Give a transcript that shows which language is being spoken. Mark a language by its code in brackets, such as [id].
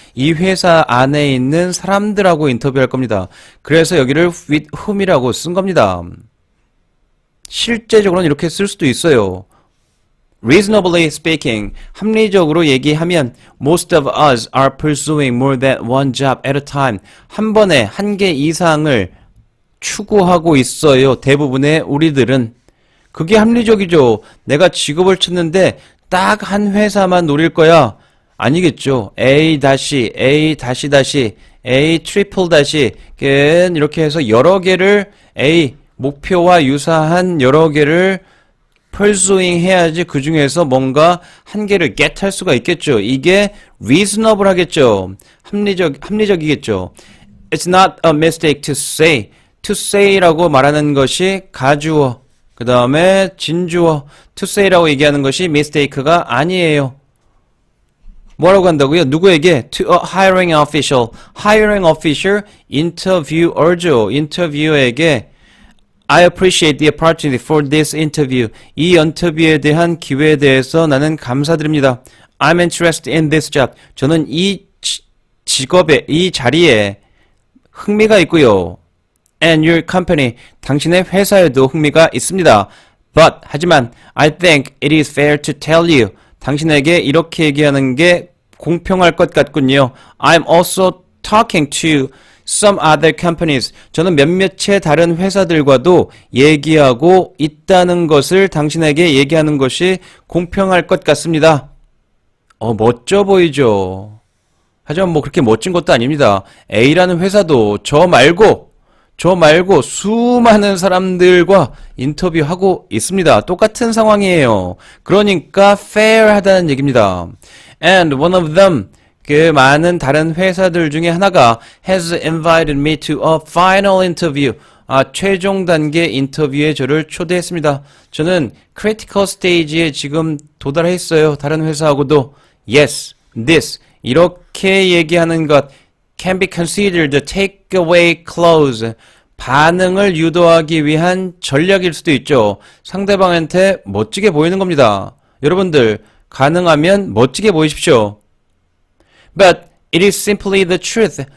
[ko] 이 회사 안에 있는 사람들하고 인터뷰할 겁니다. 그래서 여기를 with whom이라고 쓴 겁니다. 실제적으로는 이렇게 쓸 수도 있어요. [en] Reasonably speaking, [ko] 합리적으로 얘기하면 [en] most of us are pursuing more than one job at a time. [ko] 한 번에 한 개 이상을 추구하고 있어요. 대부분의 우리들은. 그게 합리적이죠. 내가 직업을 찾는데 딱 한 회사만 노릴 거야. 아니겠죠. A 다시, A 다시 다시, A 트리플 다시, 이렇게 해서 여러 개를 A, 목표와 유사한 여러 개를 pursuing 해야지 그 중에서 뭔가 한 개를 get 할 수가 있겠죠. 이게 reasonable 하겠죠. 합리적이겠죠. [en] It's not a mistake to say. to say라고 [ko] 말하는 것이 가주어. 그 다음에 진주어 to say라고 얘기하는 것이 mistake가 아니에요. 뭐라고 한다고요? 누구에게? [en] To a hiring official. hiring official interviewer죠. [ko] 인터뷰어에게 [en] I appreciate the opportunity for this interview. [ko] 이 인터뷰에 대한 기회에 대해서 나는 감사드립니다. [en] I'm interested in this job. [ko] 저는 이 직업에, 이 자리에 흥미가 있고요. [en] And your company. [ko] 당신의 회사에도 흥미가 있습니다. [en] But, [ko] 하지만, [en] I think it is fair to tell you. [ko] 당신에게 이렇게 얘기하는 게 공평할 것 같군요. [en] I'm also talking to some other companies. [ko] 저는 몇몇의 다른 회사들과도 얘기하고 있다는 것을 당신에게 얘기하는 것이 공평할 것 같습니다. 멋져 보이죠. 하지만 뭐 그렇게 멋진 것도 아닙니다. A라는 회사도 저 말고 수많은 사람들과 인터뷰하고 있습니다. 똑같은 상황이에요. 그러니까 fair하다는 얘기입니다. [en] And one of them, [ko] 그 많은 다른 회사들 중에 하나가 [en] has invited me to a final interview. [ko] 최종 단계 인터뷰에 저를 초대했습니다. 저는 critical stage에 지금 도달했어요. 다른 회사하고도. [en] Yes, this. [ko] 이렇게 얘기하는 것 [en] can be considered a takeaway clause. [ko] 반응을 유도하기 위한 전략일 수도 있죠. 상대방한테 멋지게 보이는 겁니다. 여러분들 가능하면 멋지게 보이십시오. [en] But it is simply the truth.